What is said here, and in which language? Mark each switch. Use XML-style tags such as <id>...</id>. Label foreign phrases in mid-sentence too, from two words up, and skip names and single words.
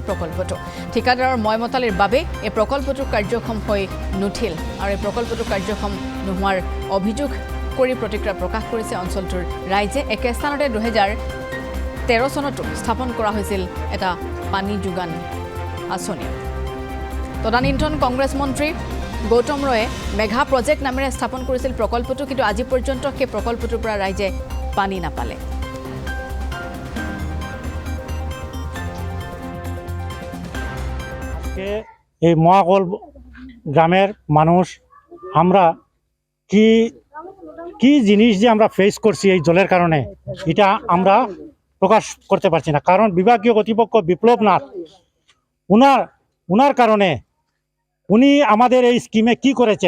<as>প্ৰকল্পটো ঠিকাদাৰৰ ময়মতালিৰ বাবে এই প্ৰকল্পটো কাৰ্যক্ষম হৈ নুঠিল আৰু এই প্ৰকল্পটো কাৰ্যক্ষম নোহোৱাৰ অভিযোগ কৰি প্ৰতিক্ৰিয়া প্ৰকাশ কৰিছে অঞ্চলটোৰ ৰাইজে একে স্থানতে 2013 চনতো স্থাপন কৰা হৈছিল এটা পানী যোগান আঁচনি তদানীন্তন কংগ্ৰেছ মন্ত্ৰী গৌতম ৰয়ে মেঘা প্ৰজেক্ট নামেৰে স্থাপন কৰিছিল প্ৰকল্পটো কিন্তু আজি পৰ্যন্ত সেই প্ৰকল্পটোৰ পৰা ৰাইজে পানী নাপালে</as> <bn>এই মহাকল গ্রামের মানুষ আমরা কি জিনিস যে আমরা ফেস করছি এই জলের কারণে এটা আমরা প্রকাশ করতে পারছি না কারণ বিভাগীয় কর্তৃপক্ষ বিপ্লব নাথ উনার কারণে উনি আমাদের এই স্কিমে কি করেছেন</bn>